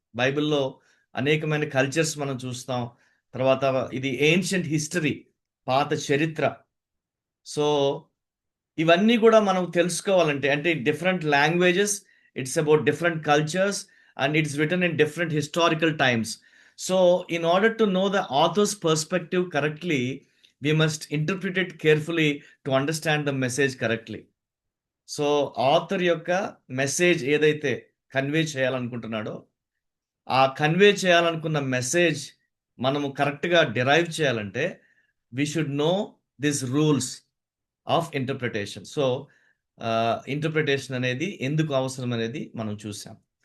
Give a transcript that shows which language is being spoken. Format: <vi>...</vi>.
<te>బైబిల్‌లో అనేకమైన కల్చర్స్ మనం చూస్తాం. తర్వాత ఇది ఏన్షియంట్ హిస్టరీ, పాత చరిత్ర. సో, ఇవన్నీ గూడా మనం తెలుసుకోవాలంటే అంటే different</te> <en>Languages, it's about different cultures and it's written in different historical times. So, in order to know the author's perspective correctly, we must interpret it carefully to understand the message correctly.</en> <te>So author యొక్క message ఏదైతే convey చేయాలనుకుంటున్నాడో ఆ convey చేయాలనుకున్న message మనము కరెక్ట్గా derive చేయాలంటే</te> <en>We should know this rules of interpretation.</en> <te>So interpretation అనేది ఎందుకు అవసరం అనేది మనం చూసాం.</te>